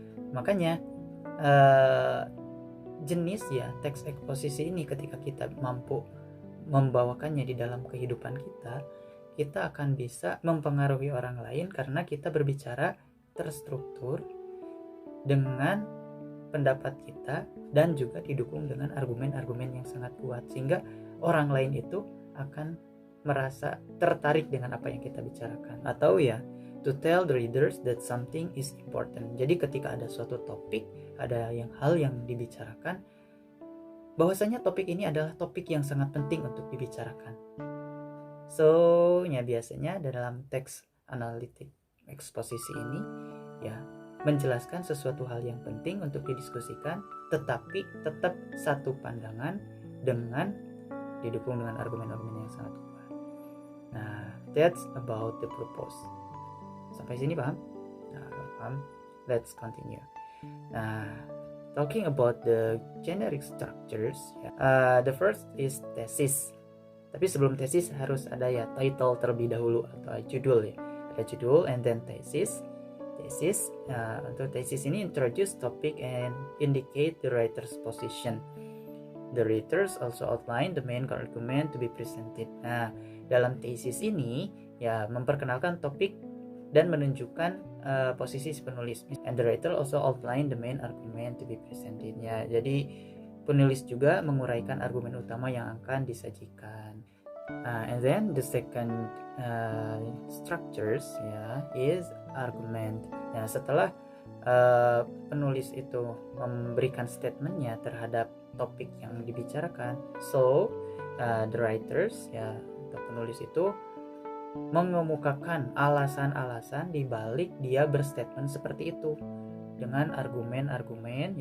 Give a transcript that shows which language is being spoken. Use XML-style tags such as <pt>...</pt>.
<id>Makanya jenis ya teks eksposisi ini, ketika kita mampu membawakannya di dalam kehidupan kita akan bisa mempengaruhi orang lain karena kita berbicara terstruktur dengan pendapat kita dan juga didukung dengan argumen-argumen yang sangat kuat, sehingga orang lain itu akan merasa tertarik dengan apa yang kita bicarakan.</id> <en>Atau ya, to tell the readers that something is important.</en> <id>Jadi ketika ada suatu topik, ada hal yang dibicarakan, bahwasanya topik ini adalah topik yang sangat penting untuk dibicarakan. So, ya biasanya dalam teks analitik eksposisi ini ya menjelaskan sesuatu hal yang penting untuk didiskusikan, tetapi tetap satu pandangan dengan didukung dengan argumen-argumen yang sangat kuat.</id> <en>Nah, that's about the purpose.</en> <id>Sampai sini paham? Nah, paham?</id> <en>Let's continue. Nah, talking about the generic structures, the first is thesis.</en> <id>Tapi sebelum tesis harus ada ya title terlebih dahulu atau judul ya. Ada judul</id> <en>and then thesis.</en> <id>Untuk thesis ini</id> <en>introduce topic and indicate the writer's position. The writers also outline the main argument to be presented.</en> <id>Nah, dalam thesis ini ya memperkenalkan topik dan menunjukkan posisi si penulis.</id> <en>And the writer also outline the main argument to be presented.</en> <id>Ya, jadi penulis juga menguraikan argumen utama yang akan disajikan.</id> <en>And then the second structures is argument.</en> <id>Nah, setelah penulis itu memberikan statementnya terhadap topik yang dibicarakan,</id> <en>so the writers</en> <id>atau penulis itu mengemukakan alasan-alasan di balik dia berstatement seperti itu dengan argumen-argumen.</id>